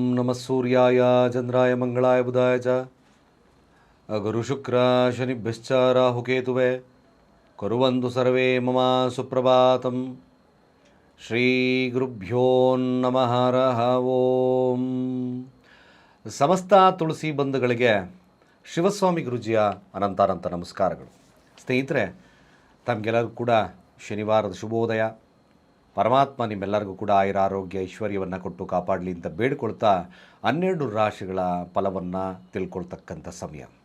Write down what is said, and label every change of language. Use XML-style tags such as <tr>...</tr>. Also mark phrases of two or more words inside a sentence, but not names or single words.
<sa>ನಮಃ ಸೂರ್ಯಾಯ ಚಂದ್ರಾಯ ಮಂಗಳಾಯ ಬುಧಾಯ ಚ ಗುರುಶುಕ್ರ ಶನಿಭ್ಯಶ್ಚ ರಾಹುಕೇತುವೆ ಕುರ್ವಂತು ಸರ್ವೇ ಮಮ ಸುಪ್ರಭಾತಂ. ಶ್ರೀ ಗುರುಭ್ಯೋ ನಮಃ ಹರಃ ಓಂ.</sa> <kn>ಸಮಸ್ತ ತುಳಸಿ ಬಂಧುಗಳಿಗೆ ಶಿವಸ್ವಾಮಿ ಗುರುಜಿಯ ಅನಂತಾನಂತ ನಮಸ್ಕಾರಗಳು. ಸ್ನೇಹಿತರೆ, ತಮಗೆಲ್ಲರಿಗೂ ಕೂಡ ಶನಿವಾರದ ಶುಭೋದಯ. ಪರಮಾತ್ಮ ನಿಮ್ಮೆಲ್ಲರಿಗೂ ಕೂಡ ಆಯುರ ಆರೋಗ್ಯ ಐಶ್ವರ್ಯವನ್ನು ಕೊಟ್ಟು ಕಾಪಾಡಲಿ ಅಂತ ಬೇಡ್ಕೊಳ್ತಾ 12 ರಾಶಿಗಳ ಫಲವನ್ನು ತಿಳ್ಕೊಳ್ತಕ್ಕಂಥ ಸಮಯ.</kn>